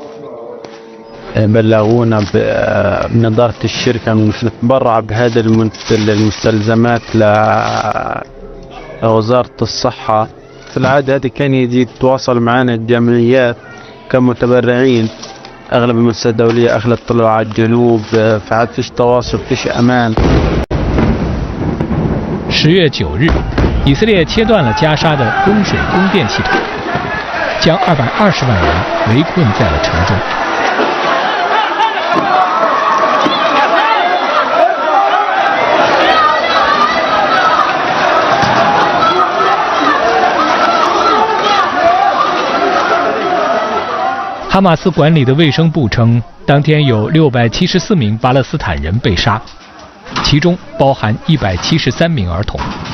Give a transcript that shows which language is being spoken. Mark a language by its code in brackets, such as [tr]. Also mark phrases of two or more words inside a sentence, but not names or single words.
[ar] بلغونا من إدارة الشركة نتبرع بهذه المستلزمات لوزارة الصحة. في العادة هذه كان يجي يتواصل معنا الجمعيات كمتبرعين، أغلب المؤسسات الدولية أغلب طلعوا على الجنوب، فعاد فيش تواصل فيش أمان. [zh] 10 月9日，以色列切断了加沙的供水供电系统，将220万人围困在了城中。哈马斯管理的卫生部称，当天有674名巴勒斯坦人被杀，其中包含173名儿童。